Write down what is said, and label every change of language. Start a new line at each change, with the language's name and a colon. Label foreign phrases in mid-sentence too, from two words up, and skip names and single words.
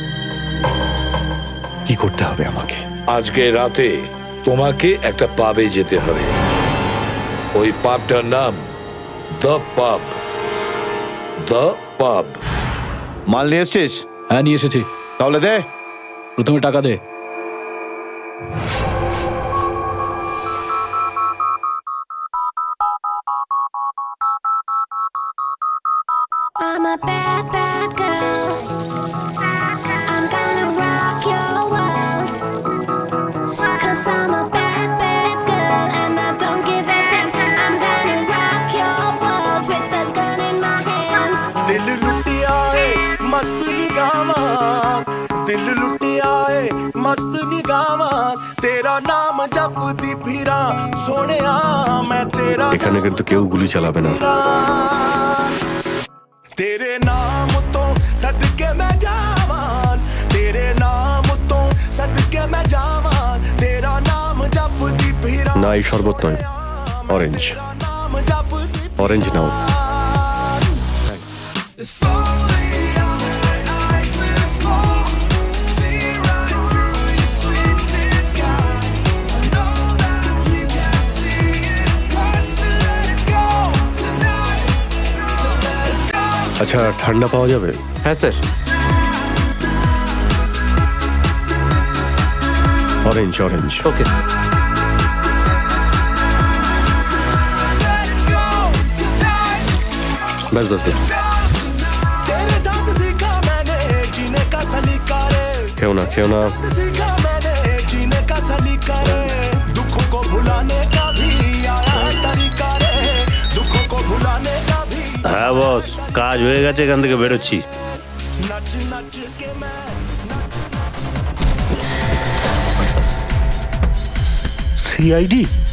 Bangla: কি করতে হবে আমাকে? আজকে রাতে তোমাকে একটা পাবে যেতে হবে। ওই পাবটার নাম দ্য পাব। দ্য পাব। মাল নিয়ে এসছিস? হ্যাঁ, নিয়ে এসেছি। তাহলে দে। প্রথমে টাকা দে।
English: I'm a bad, bad girl. I'm gonna rock your world. 'Cause I'm a bad, bad girl. And I don't give a damn. I'm gonna rock your world with the gun in my hand.
Punjabi: ਦਿਲ ਲੁਟਿਆ ਹੈ ਮਸਤ ਨਿਗਾਵਾਂ, ਦਿਲ ਲੁਟਿਆ ਹੈ ਮਸਤ ਨਿਗਾਵਾਂ, ਤੇਰਾ ਨਾਮ ਜਪਦੀ ਫਿਰਾਂ ਸੋਨਿਆ ਮੈਂ ਤੇਰਾ।
Bangla: এখানে কিন্তু কেউ গুলি চালাবে না।
Punjabi: ਤੇਰੇ ਨਾਮ ਤੋਂ ਸਦਕੇ ਮੈਂ ਜਾਵਾਂ, ਤੇਰੇ ਨਾਮ ਤੋਂ ਸਦਕੇ ਮੈਂ ਜਾਵਾਂ, ਤੇਰਾ ਨਾਮ ਜਪਦੀ ਫਿਰਾਂ।
Bangla: না, এই শরবত নয়, অরেঞ্জ। অরেঞ্জ নাও।
English: If only our eyes will fall to see right through your sweet disguise. I know that you can see it, hurts to let it go tonight, to let it go.
Bangla: আচ্ছা, ঠান্ডা পাওয়া যাবে? হ্যাঁ স্যার। অরেঞ্জ অরেঞ্জ। ওকে।
English: Let it go tonight,
Bangla: ব্যাস ব্যাস ব্যাস।
Hindi: तेरे साथ सीखा मैंने जीने का सलीका रे,
Bangla: খেও না, খেও না।
Hindi: सीखा मैंने जीने का सलीका रे, दुखों को भुलाने का भी आया है तरीका रे, दुखों को भुलाने का भी।
Bangla: হ্যাঁ বস, কাজ হয়ে গেছে, এখান থেকে বেরোচ্ছি।
Hindi: नच नच के मैं
Bangla: সিআইডি?